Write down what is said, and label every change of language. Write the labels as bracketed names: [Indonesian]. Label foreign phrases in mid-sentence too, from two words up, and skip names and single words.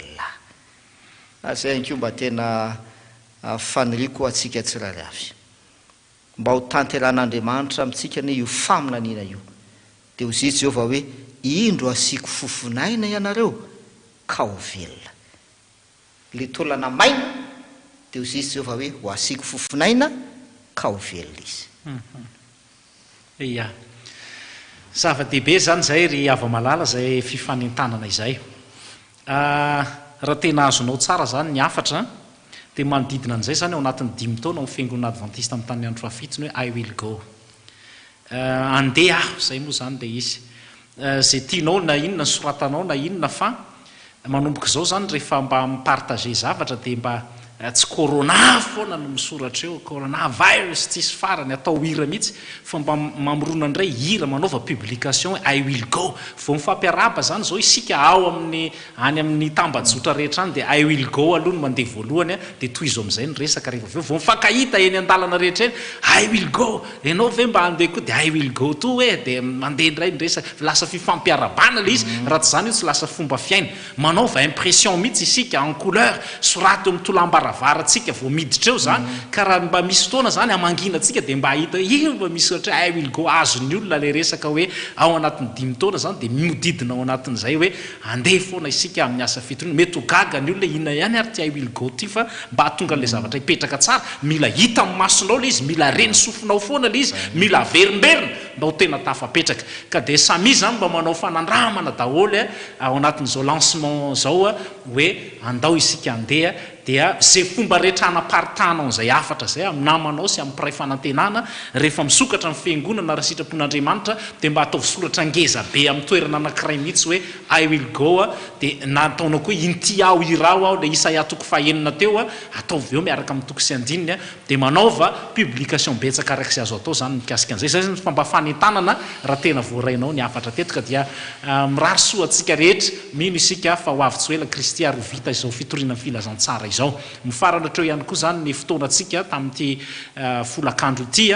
[Malagasy] velona zay anko mba tena faniriko atsika tsirairay avy mba ho tanteran'Andriamanitra amintsika ne io faminaniana io dia ho zay Jehovah hoe indro asiko fofinaina ianareo ka ho velona le taolana maina dia ho zay Jehovah hoe ho asiko fofinaina ka ho velona izy ia zava-dehibe zany zay ry ava-malala zay fifanentanana izay raha tena azonao tsara zany ny afatra dia manodidina an'izay zany ao anatin'ny 5 taona amin'ny fiangonana adventiste amin'ny tany andro fafito hoe [English] I will go [Malagasy] andeha aho zay moa zany dia izy zay tianao na inona soratanao na inona fa manomboka zao zany rehefa mba mipartage zavatra dia mba tsy corona foana no misoratra eo corona virus tsisy farany atao hira mihitsy fa mba mamorona indray hira manaova publication [English] I will go [Malagasy] vo mifampiaraba zany zao isika ao amin'ny any amin'ny tambajotra rehetra any dia [English] I will go [Malagasy] aloha no mandeha voalohany dia toy izo amin'izay ny resaka rehefa aveo vo mifankahita eny an-dalana rehetra eny I [English] will go [Malagasy] ianao ve mba andeha koa dia [English] I will go to [Malagasy] dia mandeha indray ny resaka lasa fifampiarabana le izy raha tsy zany io tsy lasa fomba fiaina manaova impression mihitsy isika [French] en couleur [Malagasy] soraty eo mitolambara varatsika vo miditra eo zany ka raha mba misy fotoana zany amanginatsika dia mba hita io mba misy ohatra [English] I will go [Malagasy] azony olona le resaka hoe ao anatin'ny 5 taona zany dia miodidina ao anatin'izay hoe andeha foana isika amin'ny asa fitony mety ho gaga ny olona inona ihany ary ty [English] I will go [Malagasy] ty fa mba hatonga n'le zavatra hipetraka tsara mila hita amin'ny masonao le izy mila reny sofinao foana le izy mila verimberina mba ho tena tafapetraka ka dia samy zany mba manao fanandramana daholy ao anatin'izao lancement zao hoe andao isika andeha dia zay fomba rehetra anaparitana an'izay afatra zay amin'ny namanao sy amin'ny mpiray fanantenana rehefa misokatra amin'ny fiangonana raha sitrapon'Andriamanitra dia mba ataovy soratra ngeza be amin'ny toerana anankiray mihitsy hoe [English] I will go [Malagasy] dia nataonao koa inty aho irao aho le Isaia toko fahenina teo ataovy eo miaraka amin'ny toko sy andininy dia manaova publication betsaka araka izay azo atao zany mikasika an'izay zay zany fomba fanentanana raha tena voarainao ny afatra tetika dia mirary soa antsika rehetra mino isika fa ho avy tsy ela Kristy ary ho vita izao fitoriana amin'ny filazantsara izao mifarana treo ihany koa zany ny fotoanantsika tamin'ity folakandro ity